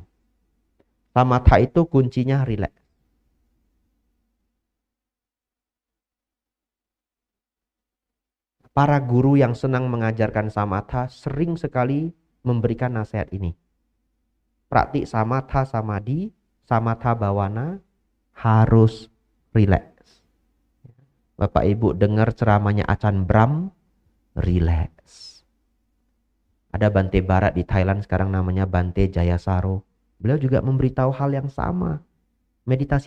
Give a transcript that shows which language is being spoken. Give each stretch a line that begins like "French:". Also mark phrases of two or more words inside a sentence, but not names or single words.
Indonesian: Samatha itu kuncinya rileks. Para guru yang senang mengajarkan samatha sering sekali memberikan nasihat ini. Praktik
Pali: samatha samadhi, samatha bhavana
Indonesian: harus rileks. Bapak Ibu dengar ceramahnya Achan Brahm, rileks. Ada Bante Barat di Thailand sekarang namanya Bante Jayasaro. Beliau juga memberitahu hal yang sama.